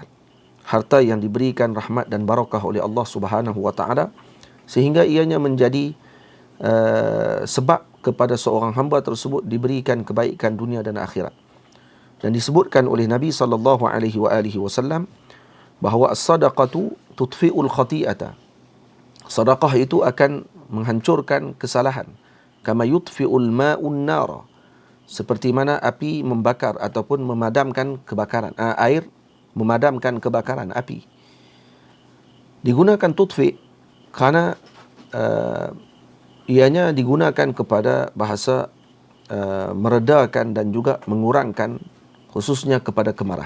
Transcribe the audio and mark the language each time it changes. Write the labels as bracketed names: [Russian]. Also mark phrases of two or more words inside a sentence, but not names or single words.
[Malay] Harta yang diberikan rahmat dan barakah oleh Allah [Arabic] سبحانه وتعالى [Malay] sehingga ianya menjadi sebab kepada seorang hamba tersebut diberikan kebaikan dunia dan akhirat. Dan disebutkan oleh Nabi [Arabic] صلى الله عليه وسلم [Malay] bahawa [Arabic] الصدقة تطفئ الخطيئة. [Malay] Sedekah itu akan menghancurkan kesalahan. [Arabic] كما يطفئ الماء النار. [Malay] Seperti mana api membakar ataupun memadamkan kebakaran. Air memadamkan kebakaran api. Digunakan tudfi' kerana ianya digunakan kepada bahasa meredakan dan juga mengurangkan khususnya kepada kemarahan.